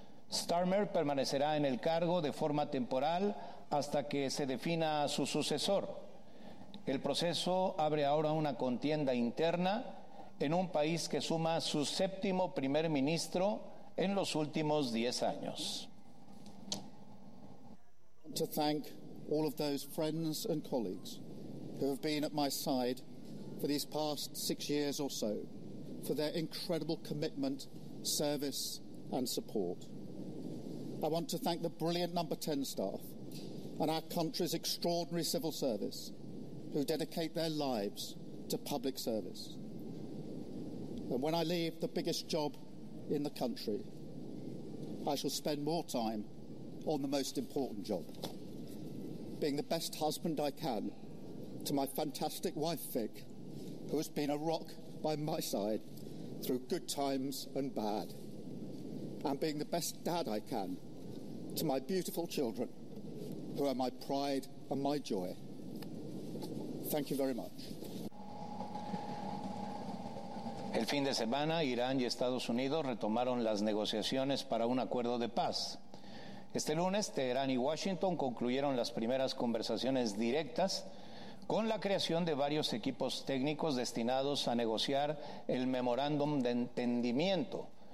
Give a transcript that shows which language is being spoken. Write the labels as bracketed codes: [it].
[es] Starmer permanecerá en el cargo de forma temporal hasta que se defina a su sucesor. El proceso abre ahora una contienda interna en un país que suma su séptimo primer ministro en los últimos 10 años. [en] To thank all of those friends and colleagues who have been at my side for these past 6 years or so, for their incredible commitment, service and support. I want to thank the brilliant Number 10 staff and our country's extraordinary civil service who dedicate their lives to public service. And when I leave the biggest job in the country, I shall spend more time on the most important job, being the best husband I can to my fantastic wife, Vic, who has been a rock by my side through good times and bad, and being the best dad I can to my beautiful children, who are my pride and my joy. Thank you very much. [es] El fin de semana, Irán y Estados Unidos retomaron las negociaciones para un acuerdo de paz. Este lunes, Teherán y Washington concluyeron las primeras conversaciones directas con la creación de varios equipos técnicos destinados a negociar el memorándum de entendimiento.